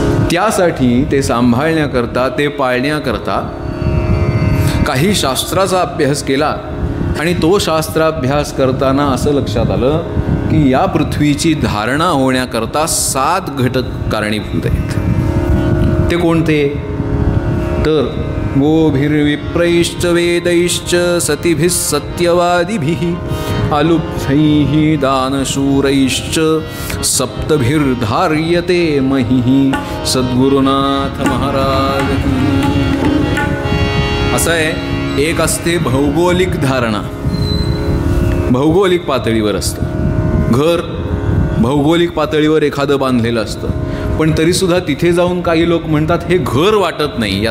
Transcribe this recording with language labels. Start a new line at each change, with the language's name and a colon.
Marathi: त्यासाठी ते सांभाळण्याकरता, ते पाळण्याकरता काही शास्त्राचा अभ्यास केला. आणि तो शास्त्राभ्यास करताना असं लक्षात आलं की या पृथ्वीची धारणा होण्याकरता 7 घटक कारणीभूत आहेत. ते कोणते?
Sanskrit: तर गोभिर्विप्रैश्च वेदैश्च सतिभिः सत्यवादिभिः अलुब्धैः दानशूरैश्च सप्तभिर्धार्यते महिः.
Marathi: सद्गुरुनाथ महाराज. असं आहे, एक असते भौगोलिक धारणा, भौगोलिक पातळीवर असतं घर, भौगोलिक पातळीवर एखादं बांधलेलं असतं, पण तरीसुद्धा तिथे जाऊन काही लोक म्हणतात हे घर वाटत नाही.